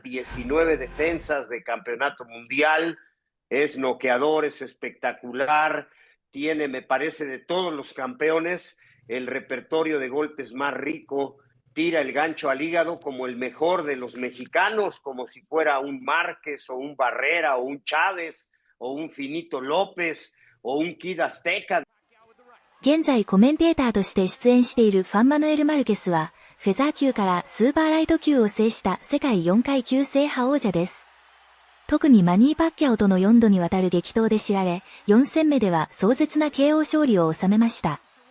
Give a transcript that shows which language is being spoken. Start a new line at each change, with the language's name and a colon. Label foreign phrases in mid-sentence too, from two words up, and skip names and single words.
Spanish: 19 defensas de campeonato mundial, es noqueador, es espectacular, tiene, me parece, de todos los campeones, el repertorio de golpes más rico, tira el gancho al hígado como el mejor de los mexicanos, como si fuera un Márquez o un Barrera o un Chávez o un Finito López o un Kid Azteca.
Japanese: 現在コメンテーターとして出演しているファン・マヌエル・マルケスは、フェザー級からスーパーライト級を制した世界4階級制覇王者です。特にマニー・パッキャオとの4度にわたる激闘で知られ、4戦目では壮絶な KO 勝利を収めました。